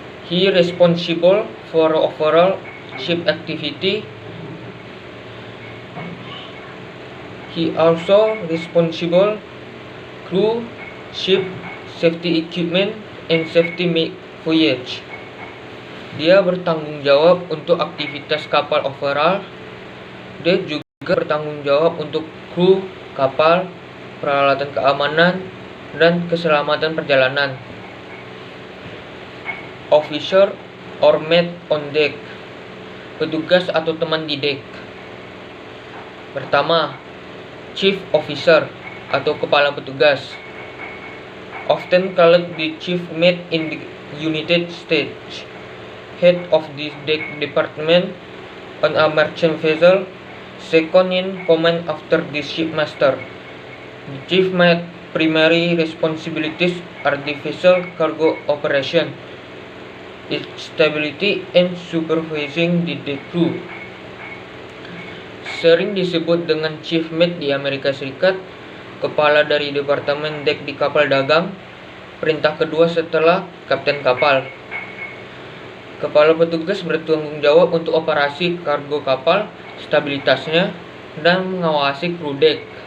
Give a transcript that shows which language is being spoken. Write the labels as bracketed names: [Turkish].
[English] He responsible for overall ship activity. He also responsible crew, ship, safety equipment, and safety voyage. [Indonesian] Dia bertanggung jawab untuk aktivitas kapal overall. Dia juga bertanggung jawab untuk kru kapal, peralatan keamanan, dan keselamatan perjalanan. [English] Officer or mate on deck. [Indonesian] Petugas atau teman di dek. Pertama, [English] Chief Officer [Indonesian] atau kepala petugas, [English] often called the chief mate in the United States, head of the deck department on a merchant vessel, second in command after the shipmaster. The chief mate primary responsibilities are the vessel cargo operation, its stability, and supervising the deck crew. [Indonesian] Sering disebut dengan chief mate di Amerika Serikat, kepala dari departemen dek di kapal dagang, perintah kedua setelah kapten kapal. Kepala petugas bertanggung jawab untuk operasi kargo kapal, stabilitasnya, dan mengawasi kru dek.